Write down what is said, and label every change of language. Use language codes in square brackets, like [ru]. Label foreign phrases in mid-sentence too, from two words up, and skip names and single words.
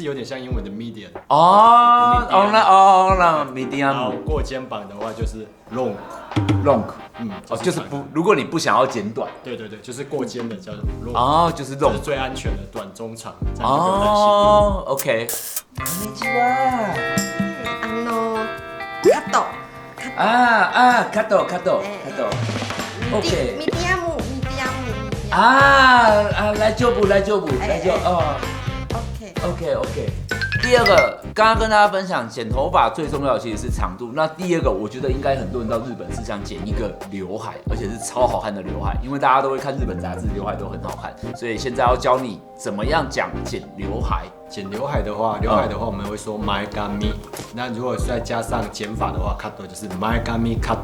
[zh] 就是有点像英文的 medium。那 medium。然后过肩膀的话就是 long，就是不，如果你不想要剪短，对，就是过肩的叫做 long。哦，就是 long，这是最安全的短中长。哦，OK。 [ja] こんにちは。カット。OK。ミディアム。大丈夫。OK。 [zh] 第二个，刚刚跟大家分享，剪头发最重要的其实是长度。那第二个，我觉得应该很多人到日本是想剪一个刘海，而且是超好看的刘海，因为大家都会看日本杂志，刘海都很好看。所以现在要教你怎么样讲剪刘海。剪刘海的话，我们会说 maigami。那如果再加上剪发的话 ，cut 就是 [ja] 前髪カット。